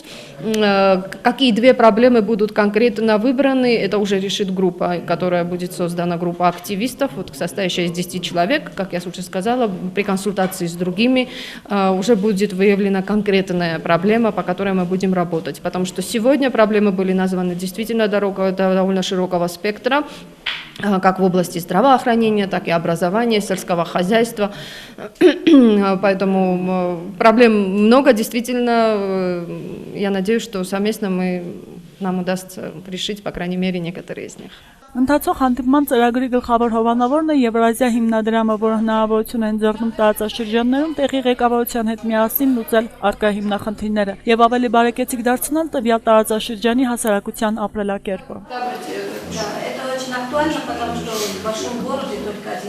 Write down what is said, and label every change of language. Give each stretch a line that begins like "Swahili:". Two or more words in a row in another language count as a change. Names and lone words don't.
Russian: Какие 2 проблемы будут конкретно выбраны, это уже решит группа, которая будет создана, группа активистов, вот, состоящая из 10 человек, как я уже сказала, при консультации с другими уже будет выявлена конкретная проблема, по которой мы будем работать, потому что сегодня проблемы были названы действительно довольно широкого спектра, как в области здравоохранения, так и образования, сельского хозяйства. Поэтому проблем много, действительно. Я надеюсь, что совместно нам удастся решить, по крайней мере, некоторые из них.
Armenian: Ընթացող հանդիպման ծրագրի գլխավոր հովանավորն է Եվրազիա հիմնադրամը, որը հնարավորություն է ընձեռնում տարածաշրջաններում տեղի ղեկավարության հետ միասին լուծել առկա հիմնախնդիրները եւ ավելի բարեկեցիկ դարձնել տվյալ տարածաշրջանի հասարակության ապրելակերպը։
Russian: Это очень актуально, потому что в большом городе только один